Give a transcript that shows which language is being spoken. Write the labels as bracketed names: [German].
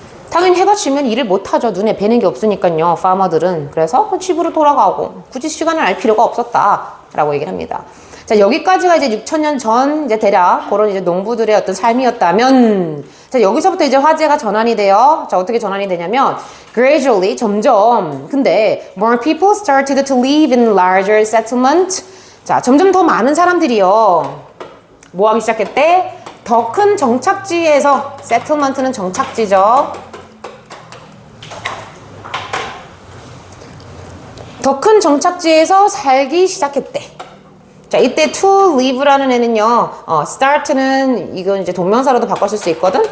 [Korean] 당연히 해가 지면 일을 못하죠. 눈에 뵈는 게 없으니까요. 파머들은. 그래서 집으로 돌아가고 굳이 시간을 알 필요가 없었다라고 얘기를 합니다. 자, 여기까지가 이제 6,000년 전 이제 대략 그런 이제 농부들의 어떤 삶이었다면, 자, 여기서부터 이제 화제가 전환이 돼요. 자, 어떻게 전환이 되냐면 gradually, 점점. 근데 [English] more people started to live in larger settlement. [Korean] 자, 점점 더 많은 사람들이요. 뭐 하기 시작했대? 더 큰 정착지에서, settlement는 정착지죠. 더 큰 정착지에서 살기 시작했대. 자, 이때 to live라는 애는요, start는 이건 이제 동명사로도 바꿨을 수 있거든.